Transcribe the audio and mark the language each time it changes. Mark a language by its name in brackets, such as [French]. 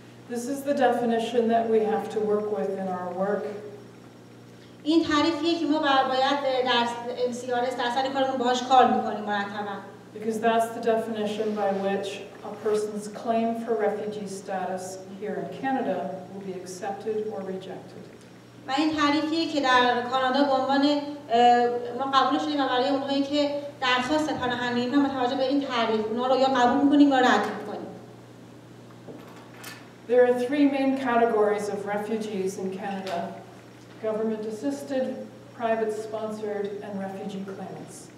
[English] This is the definition that we have to work with in our work. [Persian] این تعریفیه که ما باید در MCRS در سر کارمون باهاش کار می‌کنیم مرتباً. [English] Because that's the definition by which a person's claim for refugee status here in Canada will be accepted or rejected. [Persian] و این تعریفیه که در کانادا به عنوان ما قبول شدیم و برای اونهایی که درخواست پناهندگی می‌کنن متوجه به این تعریف اونها رو یا قبول می‌کنیم یا رد می‌کنیم. [English] There are three main categories of refugees in Canada: government-assisted, private-sponsored, and refugee claimants.